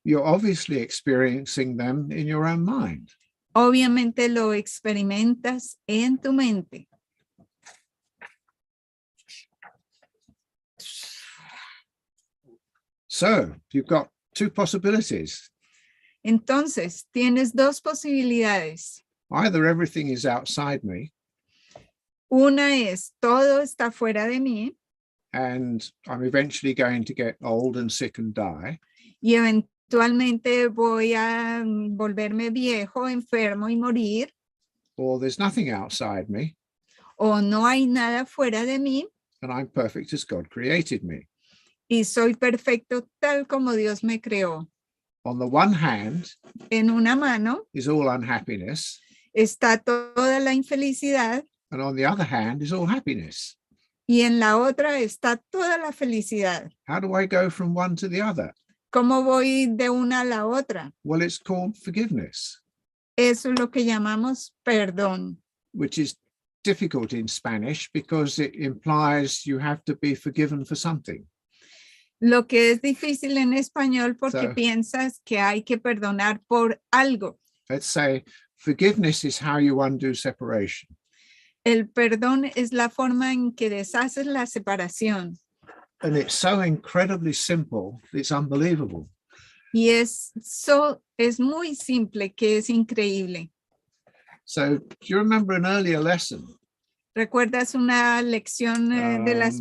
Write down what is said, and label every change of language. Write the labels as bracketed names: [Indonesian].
[English] you're obviously experiencing them in your own mind. [Spanish] obviamente lo experimentas en tu mente. [English] So you've got two possibilities. [Spanish] Entonces, tienes dos posibilidades. [English] Either everything is outside me [Spanish] Una es, todo está fuera de mí [English] and I'm eventually going to get old and sick and die, [Spanish] y eventualmente voy a volverme viejo, enfermo y morir, [English] or there's nothing outside me [Spanish] o no hay nada fuera de mí [English] and I'm perfect as God created me. [Spanish] y soy perfecto tal como Dios me creó. [English] On the one hand [Spanish] En una mano [English] is all unhappiness, [Spanish] está toda la infelicidad [English] and on the other hand is all happiness. [Spanish] y en la otra está toda la felicidad. [English] How do I go from one to the other? [Spanish] ¿Cómo voy de una a la otra? [English] Well, it's called forgiveness, [Spanish] Eso es lo que llamamos perdón, [English] which is difficult in Spanish because it implies you have to be forgiven for something. [Spanish] lo que es difícil en español porque [English] So- [Spanish] piensas que hay que perdonar por algo. [English] Let's say forgiveness is how you undo separation. [Spanish] El perdón es la forma en que deshaces la separación [English] And it's so incredibly simple, it's unbelievable. [Spanish] y es muy simple que es increíble. [English] So do you remember an earlier lesson, [Spanish] ¿Recuerdas una lección de las